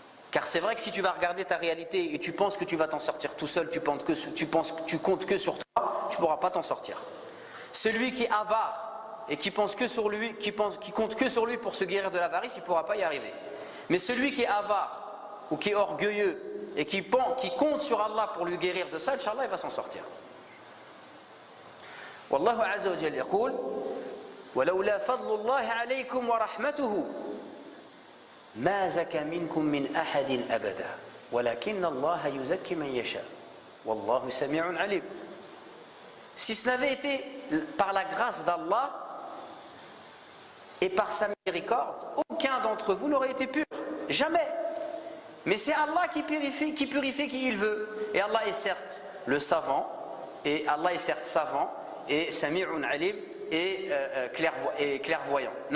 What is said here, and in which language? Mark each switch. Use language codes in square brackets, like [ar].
[fr] Car c'est vrai que si tu vas regarder ta réalité et tu penses que tu vas t'en sortir tout seul, tu comptes que sur toi, tu ne pourras pas t'en sortir. Celui qui est avare et qui pense que sur lui, qui compte que sur lui pour se guérir de l'avarice, il ne pourra pas y arriver. Mais celui qui est avare ou qui est orgueilleux et qui compte sur Allah pour lui guérir de ça, Inch'Allah, il va s'en sortir. [ar] Wallahu azza wa jalla yaqul ولولا فضل الله عليكم ورحمته ما زكى منكم من أحد أبدا ولكن الله يزكي من يشاء والله سميع عليم. [fr] Si ce n'avait été par la grâce d'Allah et par sa miséricorde, aucun d'entre vous n'aurait été pur. Jamais. Mais c'est Allah qui purifie qui il veut. Et Allah est certes le savant, et Allah est certes savant, et Sami'un Alim, et clairvoyant.